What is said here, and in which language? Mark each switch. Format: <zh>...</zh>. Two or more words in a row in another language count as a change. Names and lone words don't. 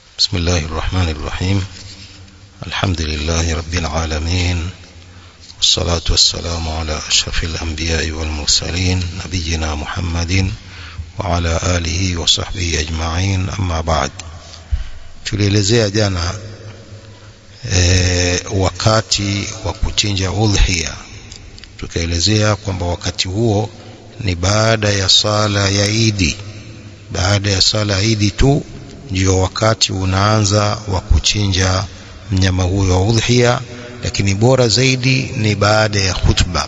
<ar>بسم الله الرحمن الرحيم. الحمد لله رب العالمين، والصلاة والسلام على أشرف الأنبياء والمرسلين نبينا محمد وعلى آله وصحبه أجمعين. أما بعد،</ar> <sw>tulielezea jana wakati wa kuchinja udhiya. Tukaelezea kwamba wakati huo ni baada ya sala ya Idi. Baada ya sala ya Idi tu ndio wakati unaanza wa kuchinja mnyama huyo wa udhiya, lakini bora zaidi ni baada ya khutba.</sw>